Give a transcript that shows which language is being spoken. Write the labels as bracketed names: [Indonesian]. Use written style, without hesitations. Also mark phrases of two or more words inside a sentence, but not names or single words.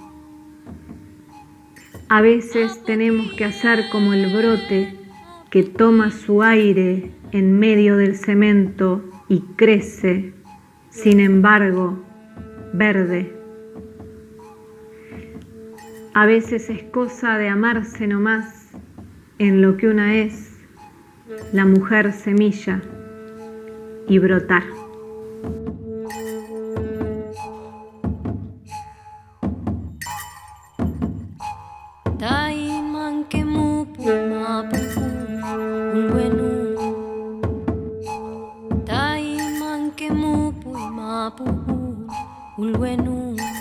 [Spanish] A veces tenemos que hacer como el brote que toma su aire en medio del cemento y crece, sin embargo, verde. A veces es cosa de amarse nomás en lo que una es, la mujer semilla, y brotar. [Mapuche] Tain manke mupu mapu ulwenu tai manke mupu mapu ulwenu